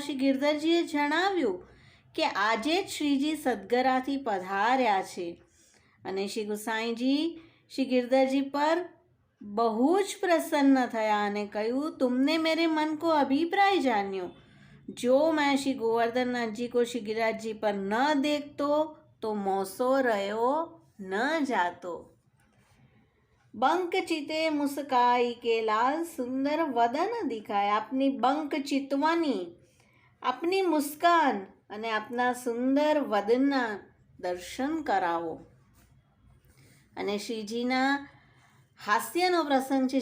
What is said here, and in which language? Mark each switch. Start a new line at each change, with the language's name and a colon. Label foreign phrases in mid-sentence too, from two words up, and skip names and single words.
Gujarati: શ્રી ગિરધરજીએ જણાવ્યું કે આજે જ શ્રીજી સદગરાથી પધાર્યા છે, અને શ્રી ગુસાઈજી શ્રી ગિરધરજી પર બહુ જ પ્રસન્ન થયા અને કહ્યું,
Braj: तुमने मेरे मन को अभिप्राय जान्यो, जो मैं श्री गोवर्धननाथ जी को श्री गिरिराज जी पर न देखतो तो मोसो रहो न जातो. बंक चिते मुस्काई के लाल, सुंदर वदन दिखाय.
Gujarati: આપની બંક ચિતવાની, આપની મુસ્કાન અને આપના સુંદર વદનના દર્શન કરાવો. અને શ્રીજીના હાસ્યનો પ્રસંગ છે.